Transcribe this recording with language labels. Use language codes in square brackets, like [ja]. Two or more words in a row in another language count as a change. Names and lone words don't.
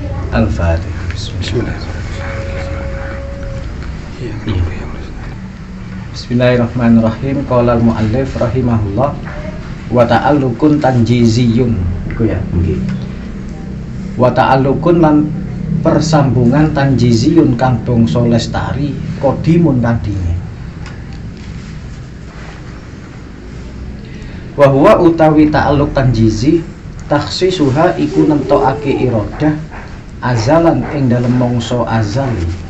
[ar] Al-Fatihah. Bismillahirrahmanirrahim. قال المؤلف رحمه الله وتعلق تنجيزي [jv] iku ya nggih. [ar] وتعلق [jv] lan persambungan tanjiziyun kang bangsa lestari qadimun tandine. [ar] وهو [jv] utawi [ar] تعلق تنجيزي تخصيصها [jv] iku nentokake [ar] إرادة أزلا [jv] ing dalem mangsa azali.